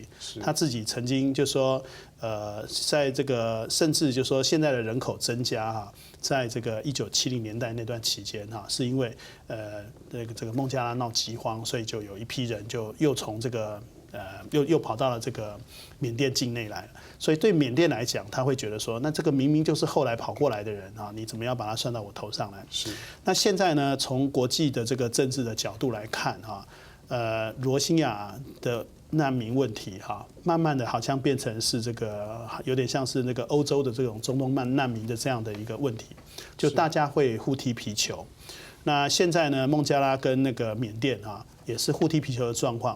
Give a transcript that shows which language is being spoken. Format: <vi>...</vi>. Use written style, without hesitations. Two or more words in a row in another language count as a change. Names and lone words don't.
<zh>他自己曾經就說，在這個甚至就說現在的人口增加在這個1970年代那段期間是因為這個孟加拉鬧饑荒，所以就有一批人就又從這個又跑到了這個緬甸境內來了。所以對緬甸來講，他會覺得說，那這個明明就是後來跑過來的人你怎麼樣把它算到我頭上來？是。那現在呢，從國際的這個政治的角度來看羅興亞的难民问题哈，慢慢的好像变成是这个有点像是那个欧洲的这种中东难民的这样的一个问题，就大家会互踢皮球。那现在呢，孟加拉跟那个缅甸啊，也是互踢皮球的状况。</zh>